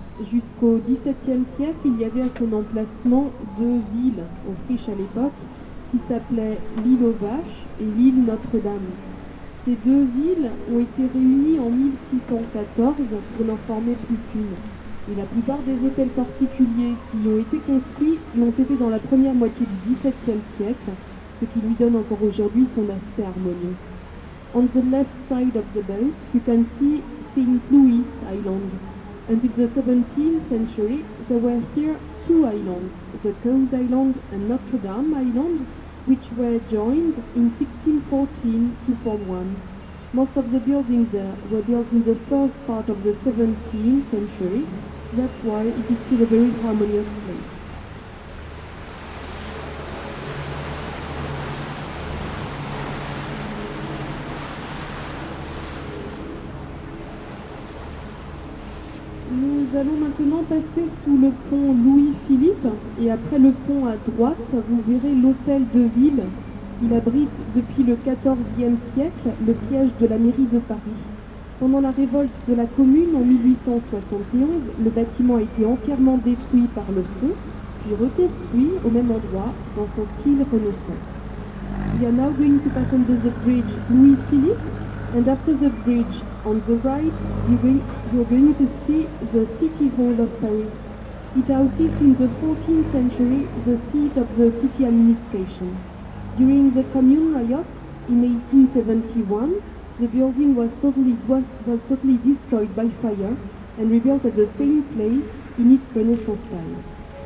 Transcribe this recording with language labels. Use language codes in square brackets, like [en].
[fr] Jusqu'au XVIIe siècle, il y avait à son emplacement deux îles, aux friches à l'époque, qui s'appelaient l'île aux Vaches et l'île Notre-Dame. Ces deux îles ont été réunies en 1614 pour n'en former plus qu'une. Et la plupart des hôtels particuliers qui ont été construits l'ont été dans la première moitié du XVIIe siècle, ce qui lui donne encore aujourd'hui son aspect harmonieux. [en] On the left side of the boat, you can see St. Louis Island. Until the 17th century, there were here two islands, the Cowes Island and Notre Dame Island, which were joined in 1614 to form one. Most of the buildings there were built in the first part of the 17th century. That's why it is still a very harmonious place. [fr] Nous allons maintenant passer sous le pont Louis-Philippe et après le pont à droite, vous verrez l'hôtel de ville. Il abrite depuis le XIVe siècle le siège de la mairie de Paris. Pendant la révolte de la Commune en 1871, le bâtiment a été entièrement détruit par le feu, puis reconstruit au même endroit dans son style Renaissance. [en] We are now going to pass under the bridge Louis-Philippe, and after the bridge on the right, you're going to see the City Hall of Paris. It houses in the 14th century the seat of the city administration. During the Commune riots in 1871, the building was totally destroyed by fire and rebuilt at the same place in its Renaissance style.